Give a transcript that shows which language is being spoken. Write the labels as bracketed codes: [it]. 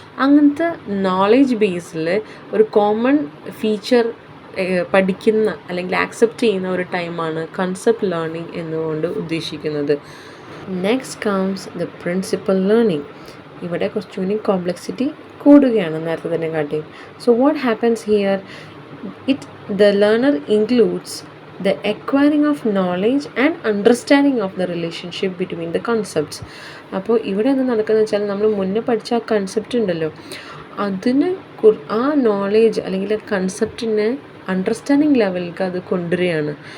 [ml] അങ്ങനത്തെ നോളേജ് ബേസിൽ ഒരു common feature പഠിക്കുന്ന അല്ലെങ്കിൽ ആക്സെപ്റ്റ് ചെയ്യുന്ന ഒരു ടൈമാണ് കൺസെപ്റ്റ് ലേണിംഗ് എന്നുകൊണ്ട് ഉദ്ദേശിക്കുന്നത്. [en] Next comes the principle learning. [ml] ഇവിടെ കുറച്ചുകൂടി കോംപ്ലക്സിറ്റി കൂടുകയാണ് നേരത്തെ തന്നെ കാട്ടി. [en] So what happens here, the learner includes the acquiring of knowledge and understanding of the relationship between the concepts. [ml] അപ്പോൾ ഇവിടെ എന്താ നടക്കുന്നത് വെച്ചാൽ, നമ്മൾ മുന്നേ പഠിച്ച ആ കൺസെപ്റ്റ് ഉണ്ടല്ലോ, അതിന് ആ നോളേജ് അല്ലെങ്കിൽ കൺസെപ്റ്റിനെ അണ്ടർസ്റ്റാൻഡിങ് ലെവലിലേക്ക് അത് കൊണ്ടുവരികയാണ്.